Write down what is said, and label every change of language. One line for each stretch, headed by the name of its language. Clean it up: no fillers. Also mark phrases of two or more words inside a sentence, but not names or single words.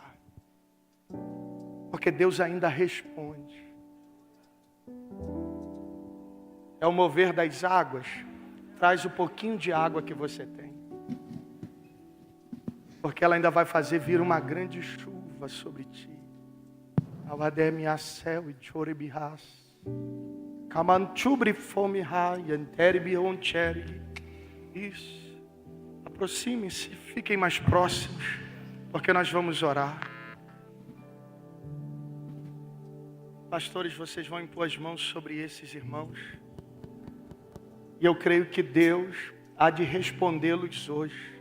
Portuguese: Porque Deus ainda responde. É o mover das águas. Traz o pouquinho de água que você tem. Porque ela ainda vai fazer vir uma grande chuva sobre ti. Awademiacel e Choribihas. Kamanchubri fomihai enteribioncheri. Isso. Aproxime-se, fiquem mais próximos, porque nós vamos orar. Pastores, vocês vão impor as mãos sobre esses irmãos. E eu creio que Deus há de respondê-los hoje.